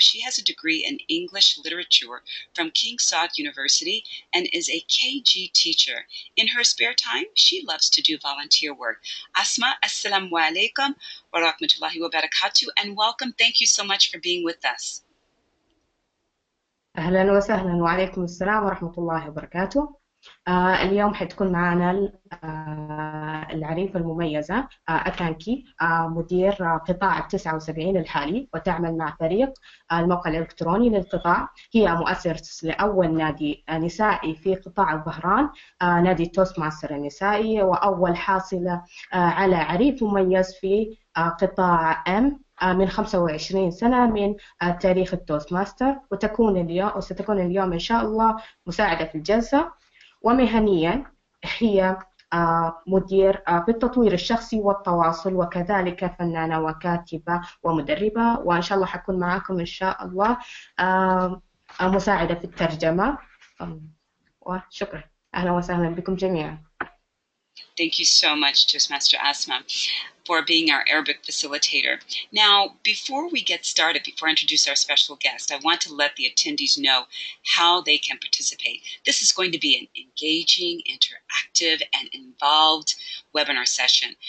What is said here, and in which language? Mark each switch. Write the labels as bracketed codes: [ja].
[en] She has a degree in English literature from King Saud University and is a KG teacher. In her spare time, she loves to do volunteer work. Asma, [ar] assalamu alaikum wa rahmatullahi wa barakatuh, [en] and welcome. Thank you so much for being with us. [ar] أهلا وسهلا وعليكم السلام ورحمة الله وبركاته. اليوم حتكون معنا العريفة المميزة أكانكي، مدير قطاع 79 الحالي، وتعمل مع فريق الموقع الإلكتروني للقطاع. هي مؤسس لأول نادي نسائي في قطاع الظهران، نادي توست ماستر النسائي، وأول حاصلة على عريف مميز في قطاع M من 25 سنة من تاريخ التوست ماستر، وستكون اليوم إن شاء الله مساعدة في الجلسة. ومهنيا هي مدير في التطوير الشخصي والتواصل، وكذلك فنانة وكاتبة ومدربة، وإن شاء الله حكون معكم إن شاء الله مساعدة في الترجمة. وشكرا، أهلا وسهلا بكم جميعا. [en] Thank you so much, Toastmaster Asma, for being our Arabic facilitator. Now, before we get started, before I introduce our special guest, I want to let the attendees know how they can participate. This is going to be an engaging, interactive, and involved webinar session.